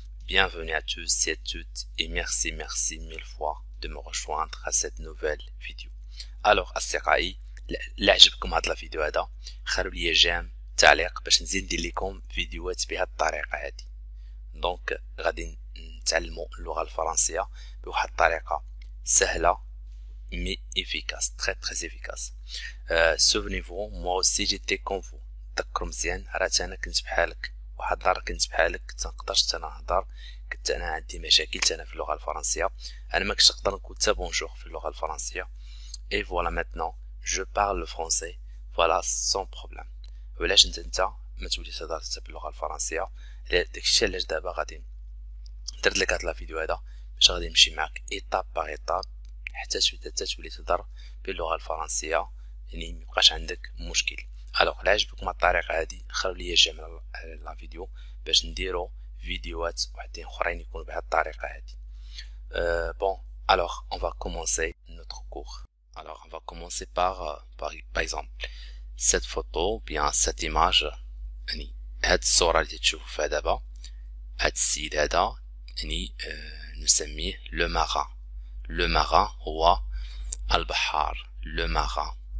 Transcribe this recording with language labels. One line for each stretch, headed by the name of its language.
French: Bienvenue à tous et à toutes et merci mille fois de me rejoindre à cette nouvelle vidéo. Alors,
Arabic: أصدقائي اللي عجبكم هاد الفيديو هذا خلوا لي جيم تعليق باش نزيد ندير لكم فيديوهات بهاد الطريقة هادي. دونك غادي نتعلموا اللغة الفرنسية بواحد الطريقة سهلة
French: mais efficace, très efficace. Souvenez-vous, moi aussi j'étais comme vous.
Arabic: تذكروا مزيان راه انا كنت بحالك واحد النهار كنت بحالك كنت نقدرش نهضر كنت انا عندي مشاكل انا في اللغه الفرنسيه انا ما كنتش نقدر نقول حتى بونجور في اللغه الفرنسيه
French: et voilà maintenant je parle le français voilà sans problème.
Arabic: وعلاش انت ما توليش تهضر حتى باللغه الفرنسيه داكشي علاش دابا غادي درت لك هاد الفيديو هذا باش غادي نمشي معاك ايطاب باغ ايطاب حتى تولي تهضر باللغه الفرنسيه يعني ميبقاش عندك مشكل. الوغ لا عجبكم الطريقه هادي خلوا لي جيم على لا فيديو باش نديروا فيديوهات وحدين اخرين يكونوا بهذه الطريقه هادي.
French: Bon, alors on va commencer notre cours. Alors on va commencer par exemple cette photo ou bien cette image.
Arabic: يعني هاد الصوره اللي تشوفوا فيها دابا هاد السيد هذا يعني نسميه لو ماران.
French: Le marin
Arabic: هو البحار.
French: Le marin.